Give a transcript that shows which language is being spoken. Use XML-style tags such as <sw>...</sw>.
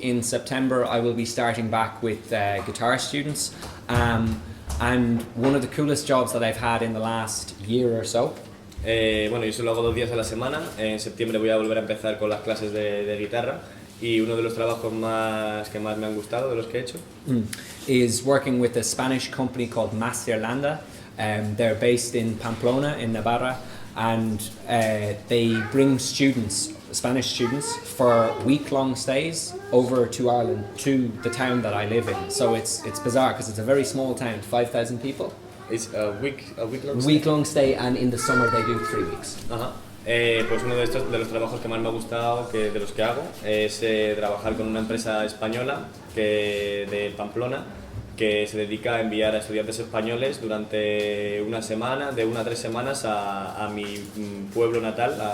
<en>In September I will be starting back with guitar students, and one of the coolest jobs that I've had in the last year or so.</en> <es>Bueno, yo solo hago 2 días a la semana. En septiembre voy a volver a empezar con las clases de guitarra, y uno de los trabajos que más me han gustado, de los que he hecho,</es> <en>is working with a Spanish company called Masterlanda. They're based in Pamplona in Navarra, and they bring Spanish students for week-long stays over to Ireland, to the town that I live in. So it's bizarre because it's a very small town, 5,000 people. It's a week-long stay? Week-long stay, and in the summer they do 3 weeks. Ajá.</en> <es>Pues uno de los trabajos que más me ha gustado, de los que hago, es trabajar con una empresa española de Pamplona, que se dedica a enviar a estudiantes españoles durante una semana, de 1 a 3 semanas, a mi pueblo natal.</es>